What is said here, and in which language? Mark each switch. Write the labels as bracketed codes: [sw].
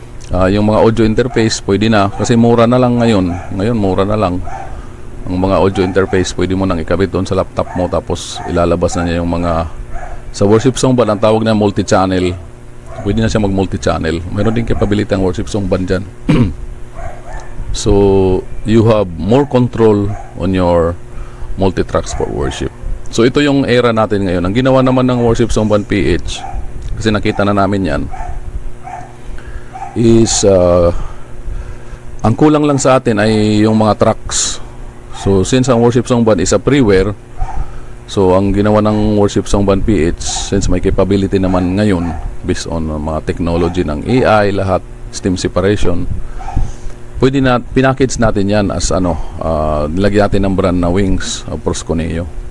[tl] Yung mga audio interface pwede na kasi mura na lang ngayon mura na lang ang mga audio interface. Pwede mo nang ikabit doon sa laptop mo, tapos ilalabas na niya yung mga sa worship song band. Ang tawag na multi-channel, pwede na siya mag multi-channel. Mayroon din capability ang worship song band dyan. [en] So you have more control on your multi-tracks for worship. [tl] So ito yung era natin ngayon. Ang ginawa naman ng Worship Song Band PH, kasi nakita na namin yan, is ang kulang lang sa atin ay yung mga tracks. So since ang Worship Song Band [en] is a freeware, [tl] so ang ginawa ng Worship Song Band PH, since may capability naman ngayon based on mga technology ng AI, lahat, stem separation, pwede na pinackage natin yan as nilagyan natin ng brand na Wings of Proskuneo.